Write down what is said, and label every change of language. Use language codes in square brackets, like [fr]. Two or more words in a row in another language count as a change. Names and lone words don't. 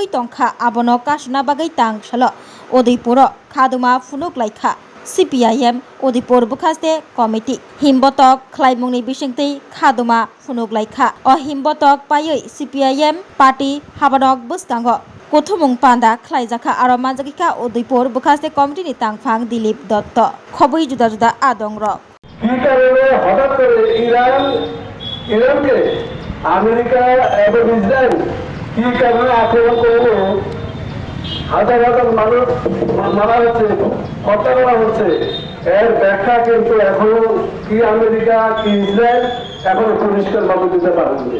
[trp] तंखा आबनो कासना बागै तांसल उदयपुर खादुमा फुनुक लाइखा CPIM उदयपुर बुखास्ते कमिटी हिमबतक खलाइमुंनि बिसिंतै खादुमा फुनुक लाइखा अ हिमबतक पायै CPIM पार्टी हाबानक बुस्तांग कुथुमुं पान्दा खलाइजाखा आरो मानजागिखा उदयपुर बुखास्ते कमिटीनि तांफां दिलीप दत्त खबै जुदा जुदा आदं रक [bn] হঠাৎ করে ইরানকে আমেরিকা এবং ইসরায়েল কি কারণে আক্রমণ করলো, হাজার হাজার মানুষ মারা হচ্ছে, হত্যা করা হচ্ছে, এর ব্যাখ্যা কিন্তু এখনো কি আমেরিকা কি ইসরায়েল এখনো পরিষ্কার ভাবে দিতে পারেনি।